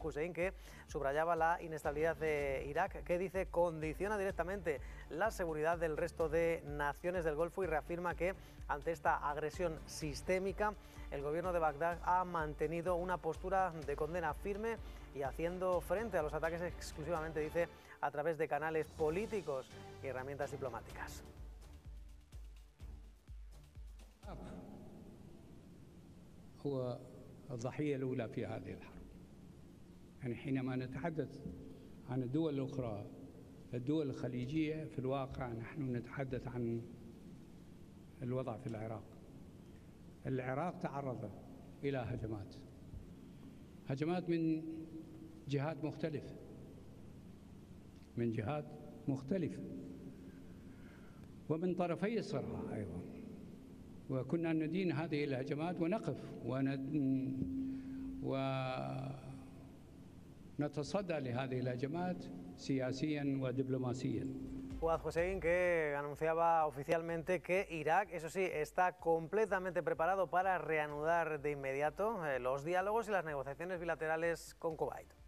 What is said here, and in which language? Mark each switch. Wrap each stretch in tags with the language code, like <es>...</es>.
<es>Hussein, que subrayaba la inestabilidad de Irak, que dice condiciona directamente la seguridad del resto de naciones del Golfo, y reafirma que ante esta agresión sistémica el gobierno de Bagdad ha mantenido una postura de condena firme y haciendo frente a los ataques exclusivamente, dice, a través de canales políticos y herramientas diplomáticas.</es> <ar>هو الضحية الأولى في هذه الحرب. يعني حينما نتحدث عن الدول الأخرى، الدول الخليجية، في الواقع نحن نتحدث عن الوضع في العراق. العراق تعرض إلى هجمات. هجمات من جهات مختلفة. من جهات مختلفة. ومن طرفي الصراع أيضا. وكنا ندين هذه الهجمات ونقف ونتصدى لهذه الهجمات سياسيا ودبلوماسيا.</ar> <es>Fuad Hussein, que anunciaba oficialmente que Irak, eso sí, está completamente preparado para reanudar de inmediato los diálogos y las negociaciones bilaterales con Kuwait.</es>